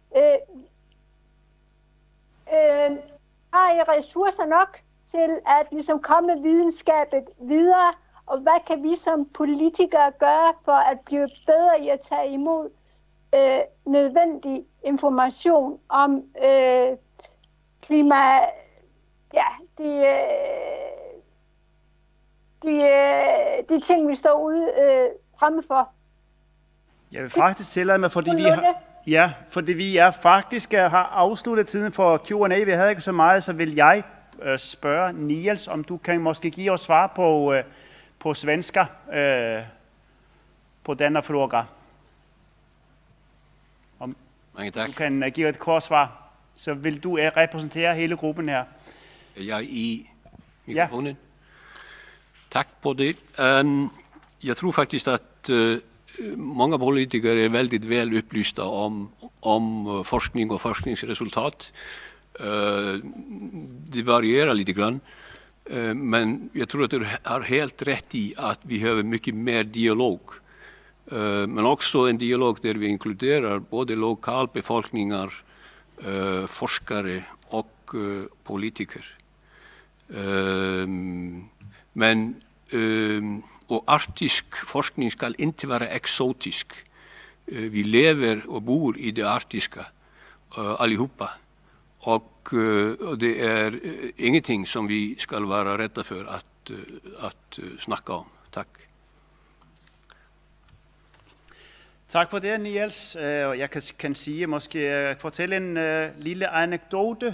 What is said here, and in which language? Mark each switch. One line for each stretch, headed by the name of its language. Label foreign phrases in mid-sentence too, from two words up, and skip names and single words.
Danish: Har I ressourcer nok til at ligesom komme videnskabet videre, og hvad kan vi som politikere gøre for at blive bedre i at tage imod nødvendig information om klima, ja, de ting, vi står ude fremme for? Jeg vil faktisk tillade mig, fordi vi er faktisk har afsluttet tiden for Q&A. Vi havde ikke så meget, så vil jeg spørge Niels, om du kan måske give os svar på
Swedish: svenska på denna fråga.
Danish: Om du kan give et kort svar, så vil du repræsentere hele gruppen her. Jeg i mikrofonen. Ja. Tak på det. Jeg tror faktisk, at
Swedish: många politiker är väldigt väl upplysta om forskning och forskningsresultat. Det varierar lite grann. Men jag tror att du har helt rätt i att vi behöver mycket mer dialog. Men också en dialog där vi inkluderar både lokalbefolkningar, forskare och politiker. Men och arktisk forskning ska inte vara exotisk.
Danish: vi lever og bor i det arktiske allihopa. Og det er ingenting som vi skal være redde for at snakke om. Tak. Tak for det, Niels. Jeg kan sige, måske fortælle en lille anekdote.